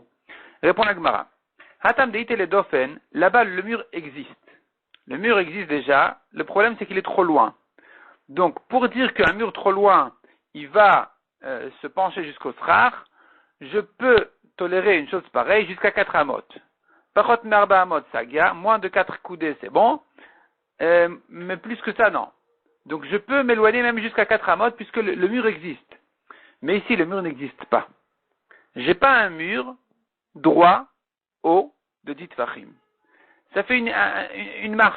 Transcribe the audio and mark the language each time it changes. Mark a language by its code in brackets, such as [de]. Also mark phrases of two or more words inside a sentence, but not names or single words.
[fr] Répond la Gemara. [arc] התם דאיתא לדופן, [fr] là-bas le mur existe. Le mur existe déjà, le problème c'est qu'il est trop loin. Donc pour dire qu'un mur trop loin, il va se pencher jusqu'au srar, je peux tolérer une chose pareille jusqu'à 4 amot. [he] פחות מארבע אמות סגיא, [fr] moins de 4 coudées c'est bon, mais plus que ça non. Donc je peux m'éloigner même jusqu'à 4 amot puisque le mur existe. Mais ici le mur n'existe pas. J'ai pas un mur droit haut de 10 tfachim. Ça fait une marche.